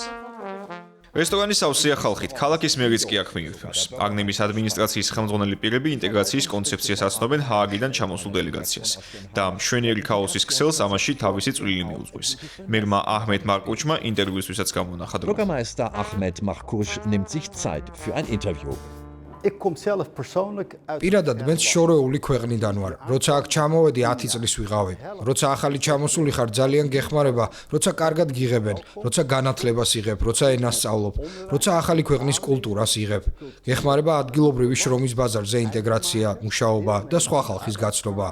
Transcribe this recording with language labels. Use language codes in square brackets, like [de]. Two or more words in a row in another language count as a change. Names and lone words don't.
[ka] რესტორანი სავსეა ხალხით, ქალაქის მერიც კი აქ მიირთმევს. აგნების ადმინისტრაციის ხელმძღვანელი პირები ინტეგრაციის კონცეფციას აცნობენ ჰააგიდან ჩამოსულ დელეგაციას და მშვენიერი ქაოსის ქსელს ამაში თავისი წვლილი მიუძღვის. მერმა აჰმედ მარკუჩმა ინტერვიუსთვისაც გამონახა დრო. [de] Bürgermeister Ahmed Markush nimmt sich Zeit für ein Interview. [ka] პირადად მეც შორეული ქვეყნიდან ვარ. როცა აქ ჩამოვედი 10 წლის ვიყავი. როცა ახალი ჩამოსული ხარ, ძალიან გეხმარება, როცა კარგად გიღებენ, როცა განათლებას იღებ, როცა ენას სწავლობ, როცა ახალი ქვეყნის კულტურას იღებ. გეხმარება ადგილობრივი შრომის ბაზარზე ინტეგრაცია, მუშაობა და სხვა ხალხის გაცნობა.